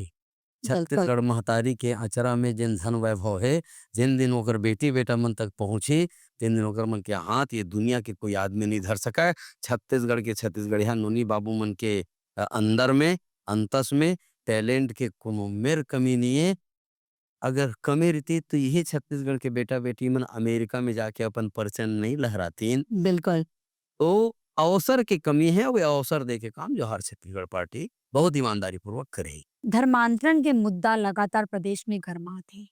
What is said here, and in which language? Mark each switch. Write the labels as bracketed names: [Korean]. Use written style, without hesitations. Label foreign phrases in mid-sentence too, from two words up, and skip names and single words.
[Chhattisgarhi] छत्तीसगढ़ महतारी के अचरा में जिन धन वैभव है, जिन दिन ओकर बेटी बेटा मन तक पहुंची तीन दिन ओकर मन के हाथ ये दुनिया के कोई आदमी नहीं धर सका। छत्तीसगढ़ के छत्तीसगढ़िया नोनी बाबू मन के अंदर में अंतस में टैलेंट के कोनो मेर कमी नहीं है। अगर कमी रहती तो यही छत्तीसगढ़ के बेटा बेटी मन अमेरिका में जाके अपन परचम नहीं लहरातीन। बिल्कुल। तो अवसर की कमी है, वो अवसर दे के काम जोहार छत्तीसगढ़ पार्टी बहुत ईमानदारी पूर्वक करेगी। धर्मांतरण के मुद्दा लगातार प्रदेश में गरमात हे।